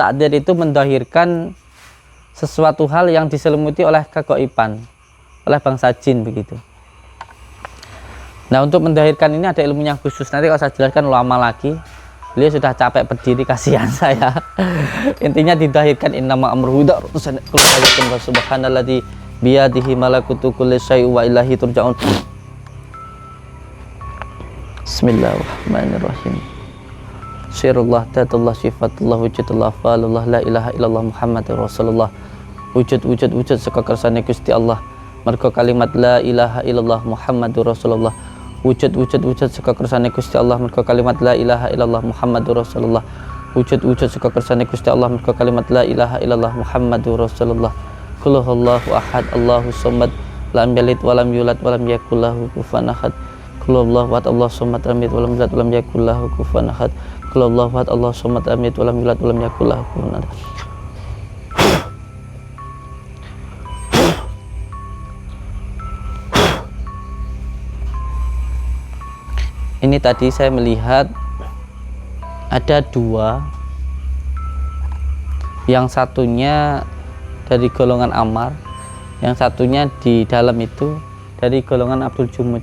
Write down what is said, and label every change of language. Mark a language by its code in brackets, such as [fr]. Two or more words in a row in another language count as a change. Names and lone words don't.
[id] Ilmu takdil itu mendahirkan sesuatu hal yang diselimuti oleh kegaiban, oleh bangsa jin begitu. Nah, untuk mendahirkan ini ada ilmunya khusus. Nanti kalau saya jelaskan lama lagi. Beliau sudah capek berdiri, kasihan saya. Intinya didahirkan [ar] إنما أمره إذا أراد شيئا وسبحان الذي بيده ملكوت كل شيء وإليه ترجعون. بسم الله الرحمن الرحيم. سر الله ذات الله صفات الله وجود الله أفعال الله لا إله إلا الله محمد رسول الله. [jv] Wujud saka kersane [ar] Gusti Allah. [jv] Mergo kalimat [ar] لا إله إلا الله محمد رسول الله. [jv] Wujud saka kersane Gusti Allah mergo kalimat [ar] لا إله إلا الله محمد رسول الله. [jv] Wujud saka kersane Gusti Allah mergo kalimat [ar] لا إله إلا الله محمد رسول الله. قل هو الله أحد، الله الصمد، لم يلد ولم يولد ولم يكن له كفوا أحد. قل هو الله أحد، الله الصمد، لم يلد ولم يولد ولم يكن له كفوا أحد. قل هو الله أحد، الله الصمد، لم يلد ولم يولد ولم يكن له كفوا أحد. [id] Ini tadi saya melihat ada dua, yang satunya dari golongan Ammar, yang satunya di dalam itu dari golongan Abdul Jumud.